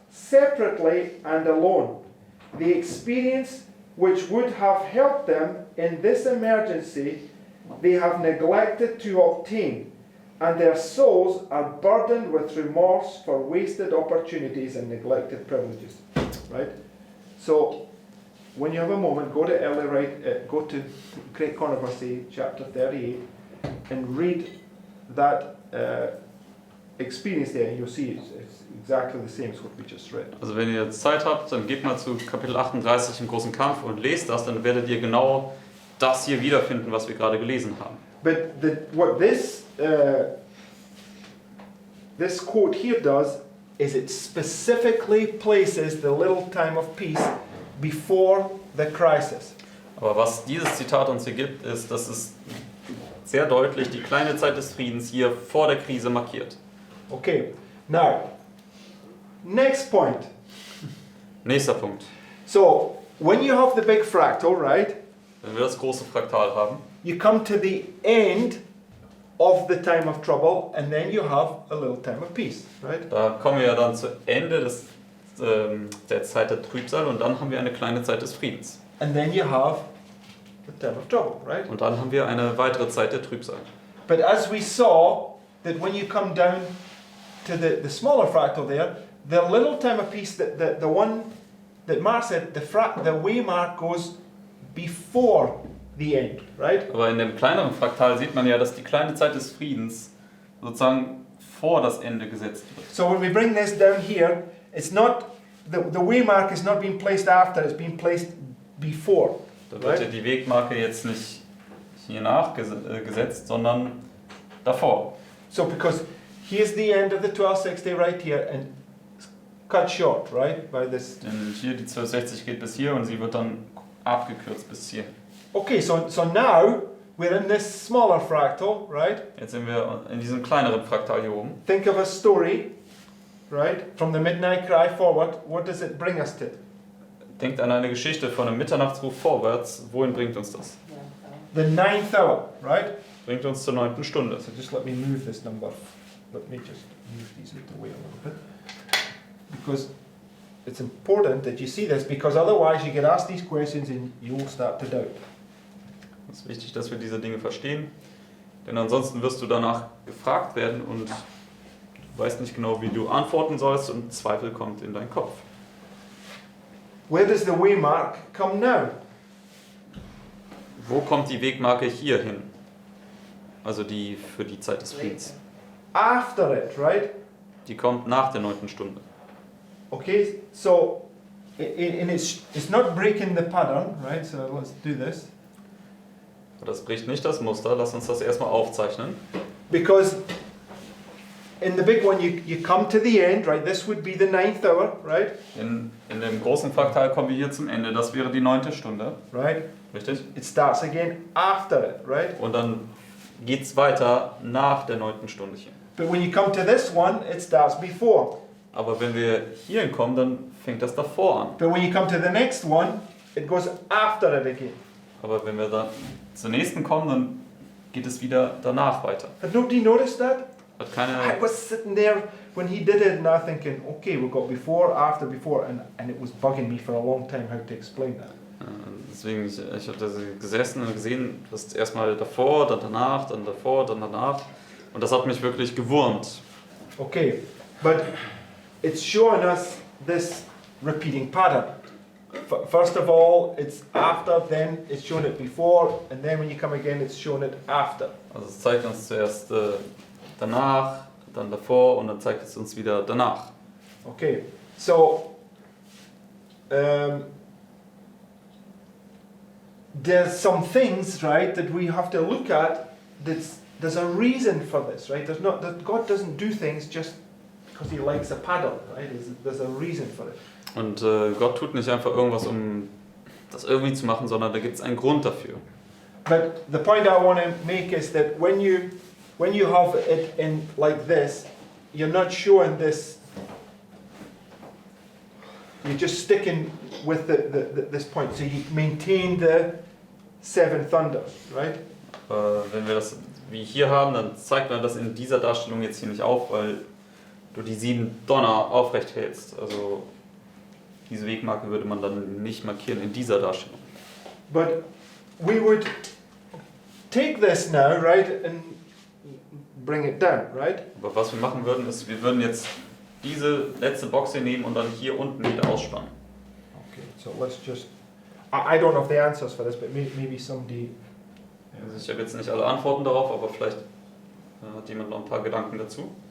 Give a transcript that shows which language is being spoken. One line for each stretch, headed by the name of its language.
English: separately and alone. The experience which would have helped them in this emergency, they have neglected to obtain, and their souls are burdened with remorse for wasted opportunities and neglected privileges. Right? So, when you have a moment, go to go to Great Controversy, chapter 38, and read that experience there, and you'll see it's exactly the same as what we just read.
German: Also wenn ihr Zeit habt, dann geht mal zu Kapitel 38 im großen Kampf und lest das, dann werdet ihr genau das hier wiederfinden, was wir gerade gelesen haben.
English: But what this quote here does is it specifically places the little time of peace before the crisis.
German: Aber was dieses Zitat uns hier gibt, ist, dass es sehr deutlich die kleine Zeit des Friedens hier vor der Krise markiert.
English: Okay, now, next point.
German: Nächster Punkt.
English: So, when you have the big fractal, right,
German: Wenn wir das große Fraktal haben,
English: you come to the end of the time of trouble, and then you have a little time of peace, right?
German: da kommen wir ja dann zu Ende der Zeit der Trübsal und dann haben wir eine kleine Zeit des Friedens.
English: And then you have the time of trouble, right?
German: Und dann haben wir eine weitere Zeit der Trübsal.
English: But as we saw, that when you come down to the smaller fractal there, the little time of peace, the one that Mark said, the way Mark goes before the end, right?
German: Aber in dem kleineren Fraktal sieht man ja, dass die kleine Zeit des Friedens sozusagen vor das Ende gesetzt wird.
English: So when we bring this down here, it's not, the way mark is not being placed after, it's being placed before.
German: Da wird ja die Wegmarke jetzt nicht hier nachgesetzt, sondern davor.
English: So because here's the end of the 1260 right here, and it's cut short, right, by this.
German: Denn hier die 1260 geht bis hier und sie wird dann abgekürzt bis hier.
English: Okay, so now we're in this smaller fractal, right?
German: Jetzt sind wir in diesem kleineren Fraktal hier oben.
English: Think of a story, right? From the midnight cry forward, what does it bring us to?
German: Denkt an eine Geschichte von einem Mitternachtsruf vorwärts. Wohin bringt uns das?
English: The 9th hour, right?
German: Bringt uns zur 9. Stunde.
English: So just let me move this number. Let me just move these out the way a little bit. Because it's important that you see this, because otherwise you get asked these questions and you'll start to doubt.
German: Es ist wichtig, dass wir diese Dinge verstehen, denn ansonsten wirst du danach gefragt werden und du weißt nicht genau, wie du antworten sollst und Zweifel kommt in deinen Kopf.
English: Where does the way mark come now?
German: Wo kommt die Wegmarke hier hin? Also die für die Zeit des Friedens.
English: After it, right?
German: Die kommt nach der 9. Stunde.
English: Okay, so and it's not breaking the pattern, right? So let's do this.
German: Das bricht nicht das Muster, lass uns das erstmal aufzeichnen.
English: Because in the big one you come to the end, right? This would be the 9th hour, right?
German: In dem großen Fraktal kommen wir hier zum Ende, das wäre die 9. Stunde.
English: Right?
German: Richtig?
English: It starts again after it, right?
German: Und dann geht es weiter nach der 9. Stunde hier.
English: But when you come to this one, it starts before.
German: Aber wenn wir hierhin kommen, dann fängt das davor an.
English: But when you come to the next one, it goes after it again.
German: Aber wenn wir dann zur nächsten kommen, dann geht es wieder danach weiter.
English: Had nobody noticed that?
German: Hat keine,
English: I was sitting there when he did it and I thinking, okay, we've got before, before, and it was bugging me for a long time how to explain that.
German: deswegen, ich habe da gesessen und gesehen, das ist erstmal davor, dann danach, dann davor, dann danach. Und das hat mich wirklich gewurmt.
English: Okay, but it's showing us this repeating pattern. First of all, it's after, then it's shown it before, and then when you come again, it's shown it after.
German: Also es zeigt uns zuerst danach, dann davor und dann zeigt es uns wieder danach.
English: Okay, so there's some things, right, that we have to look at. There's a reason for this, right? God doesn't do things just because He likes a paddle, right? There's a reason for it.
German: Und Gott tut nicht einfach irgendwas, um das irgendwie zu machen, sondern da gibt es einen Grund dafür.
English: But the point I want to make is that when you have it in like this, you're not showing this. You're just sticking with this point, so you maintain the 7 thunders, right?
German: Wenn wir das wie hier haben, dann zeigt man das in dieser Darstellung jetzt hier nicht auf, weil du die 7 Donner aufrecht hältst. Also diese Wegmarke würde man dann nicht markieren in dieser Darstellung.
English: But we would take this now, right, and bring it down, right?
German: Aber was wir machen würden, ist, wir würden jetzt diese letzte Box hier nehmen und dann hier unten wieder ausspannen.
English: Okay, so let's just. I don't know the answers for this, but maybe somebody.
German: Also ich habe jetzt nicht alle Antworten darauf, aber vielleicht hat jemand noch ein paar Gedanken dazu.